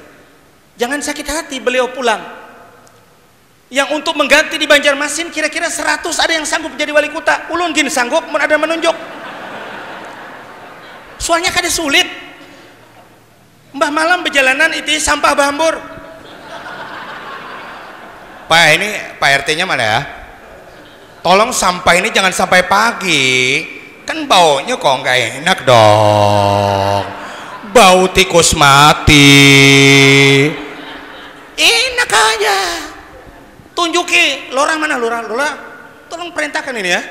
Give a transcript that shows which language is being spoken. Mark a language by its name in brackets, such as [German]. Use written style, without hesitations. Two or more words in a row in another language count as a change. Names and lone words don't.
[Indonesian] Jangan sakit hati beliau pulang. Yang untuk mengganti di Banjarmasin kira-kira 100 ada yang sanggup jadi wali kota. [Banjar] Ulun gini sanggup, ada menunjuk. Soalnya kada sulit. Mbah malam berjalanan itu sampah bahambur. [Indonesian] Pak ini Pak RT-nya mana ya? Tolong sampah ini jangan sampai pagi. Kan baunya kok nggak enak dong. Bau tikus mati. Enak aja. Tunjuki lurah mana lurah. Tolong perintahkan ini ya.